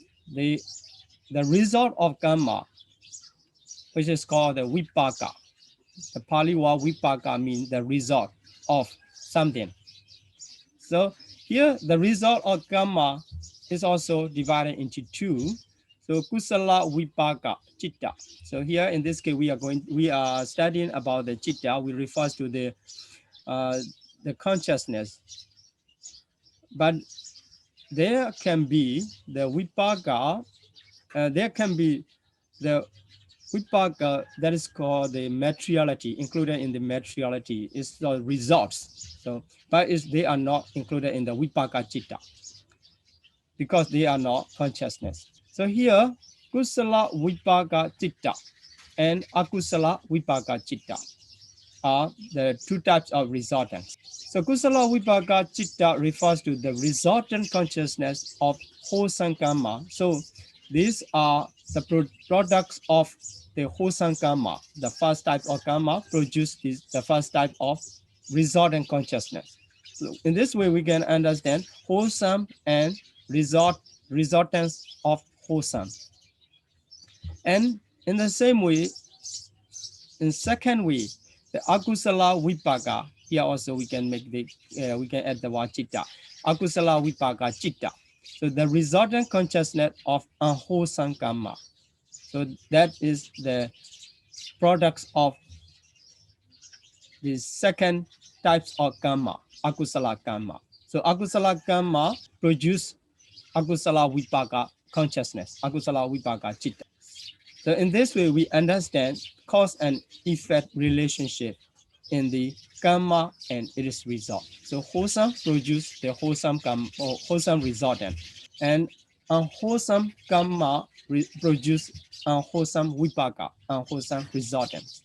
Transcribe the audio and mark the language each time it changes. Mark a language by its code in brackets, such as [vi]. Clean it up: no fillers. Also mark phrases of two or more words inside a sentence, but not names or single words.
[en] The result of karma, which is called the vipaka. The Pali word vipaka means the result of something. So Here, the result of karma is also divided into two. [pi] So kusala vipaka citta. [en] So here in this case, we are studying about the citta. We refer to the consciousness, but there can be the vipaka. There can be the vipaka that is called the materiality, included in the materiality is the results. So, but they are not included in the vipaka citta because they are not consciousness. So here, [pi] kusala vipaka citta [en] and [pi] akusala vipaka citta [en] are the two types of resultants. So [pi] kusala vipaka citta [en] refers to the resultant consciousness of wholesome karma. So these are the products of the wholesome karma. The first type of karma produces the first type of resultant consciousness. So in this way, we can understand wholesome and resultants of wholesome. And in the same way, in second way, the [pi] akusala vipaka, [en] here also we can make the we can add the word citta. [pi] Akusala vipaka citta. [en] So the resultant consciousness of unwholesome karma. So that is the products of the second types of karma, [pi] akusala karma. [en] So [pi] akusala karma [en] produce [pi] akusala vipaka [en] consciousness, [pi] akusala vipaka citta. [en] So in this way, we understand cause and effect relationship in the karma and its result. So wholesome produce the wholesome karma or wholesome resultant, and unwholesome karma produce unwholesome vipaka, unwholesome resultant.